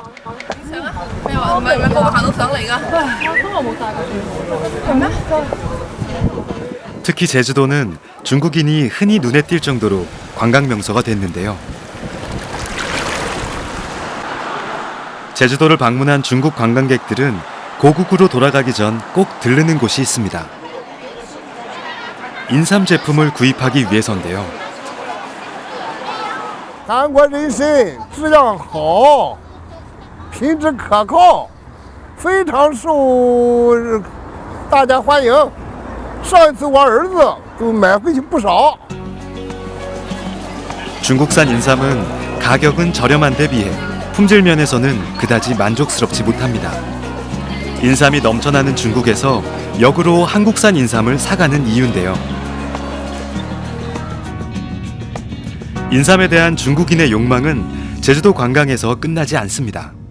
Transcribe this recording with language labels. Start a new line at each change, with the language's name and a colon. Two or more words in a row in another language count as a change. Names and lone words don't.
Korean: 특히 제주도는 중국인이 흔히 눈에 띌 정도로 관광 명소가 됐는데요. 제주도를 방문한 중국 관광객들은 고국으로 돌아가기 전 꼭 들르는 곳이 있습니다. 인삼 제품을 구입하기 위해서인데요.
Chinese: 韩国人参质量好，品质可靠，非常受大家欢迎。上一次我儿子都买回去不少。
Korean: 중국산 인삼은 가격은 저렴한데 비해 품질 면에서는 그다지 만족스럽지 못합니다. 인삼이 넘쳐나는 중국에서 역으로 한국산 인삼을 사가는 이유인데요. 인삼에 대한 중국인의 욕망은 제주도 관광에서 끝나지 않습니다.